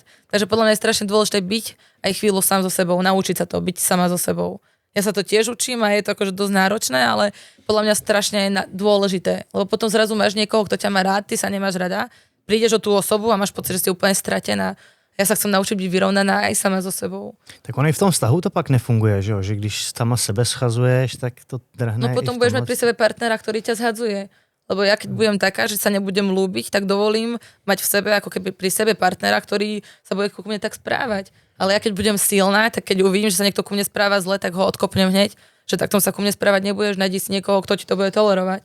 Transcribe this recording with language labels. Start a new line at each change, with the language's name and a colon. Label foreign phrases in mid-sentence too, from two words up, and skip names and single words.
Slovak: Takže podľa mňa je strašne dôležité byť aj chvíľu sám so sebou, naučiť sa to, byť sama so sebou. Ja sa to tiež učím a je to akože dosť náročné, ale podľa mňa strašne je dôležité. Lebo potom zrazu máš niekoho, kto ťa má rád, ty sa nemáš rada, prídeš o tú osobu a máš pocit, že si úplne stratená. Ja sa chcem naučiť byť vyrovnaná aj sama so sebou.
Czech: Tak ono i v tom vztahu to pak nefunguje, že jo? Že když sama sebe schazuješ, tak to drhne.
Slovak: No potom budeš mať pri sebe partnera, ktorý ťa zhadzuje. Lebo ja keď budem taká, že sa nebudem ľúbiť, tak dovolím mať v sebe, ako keby pri sebe partnera, ktorý sa bude ku mne tak správať. Ale ja keď budem silná, tak keď uvidím, že sa niekto ku mne správa zle, tak ho odkopnem hneď, že takto sa ku mne správať nebudeš, nájdi si niekoho, kto ti to bude tolerovať.